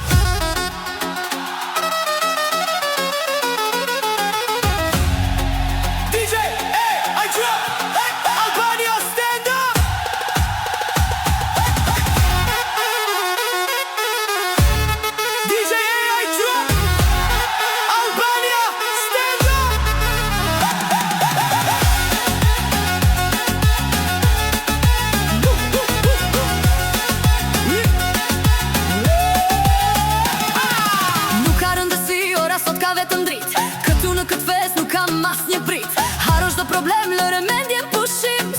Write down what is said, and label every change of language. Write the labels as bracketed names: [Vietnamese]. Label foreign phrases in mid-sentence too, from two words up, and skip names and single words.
[English] DJ AI Drop Albania stand up. DJ AI Drop Albania stand up. [Albanian] Nuk ka rëndësi, ora sot ka vetëm drit. Këtu në këtë fest nuk kam as një prit. Haro çdo problem, lëre mendjen pushim.